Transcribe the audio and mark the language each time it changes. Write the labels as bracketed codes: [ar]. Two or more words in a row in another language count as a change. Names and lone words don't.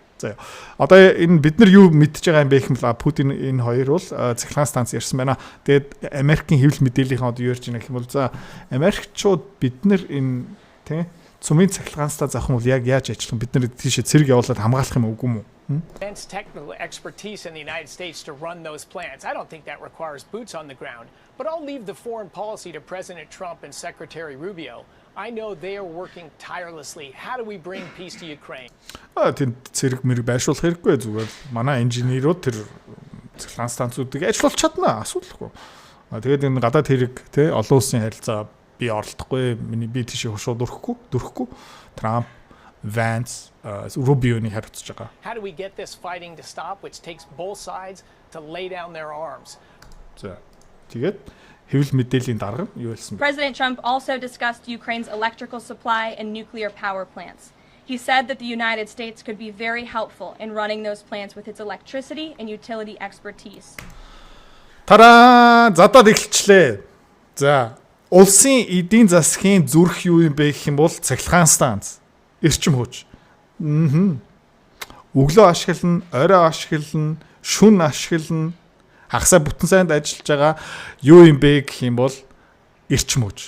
[mn] За одоо энэ бид нар юу мэдж байгаа юм бэ гэх юм бол Путин энэ хоёр бол цахилгаан станц ярьсан байна. Тэгээд Америкийн хэвлэл мэдээллийн одоо юу ярьж байгаа гэх юм бол за Америкчууд бид нар энэ тий цөмийн цахилгаан станц авах юм бол яг яаж ажиллах бид нар тийшээ цэрэг явуулаад хамгаалах юм үгүй юм уу? [en] Immense technical expertise in the United States to run those plants. I don't think that requires boots on the ground, but I'll leave the foreign policy to President Trump and Secretary Rubio. I know they are working tirelessly. How do we bring peace to Ukraine? [mn] Тэнд цэрэг мэрэг байршуулах хэрэггүй зүгээр манай инженерууд тэр цахилгаан станцуудыг ажиллуулж чадна асуудалгүй. Тэгээд энэ гадаад хэрэг тий олон улсын харилцаа би оролдохгүй би тийшээ шууд дөрөхгүй Трамп Vance Rubio-ны харьцаж байгаа. [en] How do we get this fighting to stop which takes both sides to lay down their arms? [mn] За тэгээд хэвлэл мэдээллийн дарга юу хэлсэн бэ? [en] President Trump also discussed Ukraine's electrical supply and nuclear power plants. He said that the United States could be very helpful in running those plants with its electricity and utility expertise. [mn] Тараа задад эхэлчлээ. За, улсын эдийн засгийн зүрх юу юм бэ гэх юм бол цахилгаан станц, эрчим хүч. Өглөө ашиглана, орой ашиглана, шүн ашиглана. Хагасаа бүтэн сайнд ажиллаж байгаа юу юм бэ гэх юм бол эрчим хүч.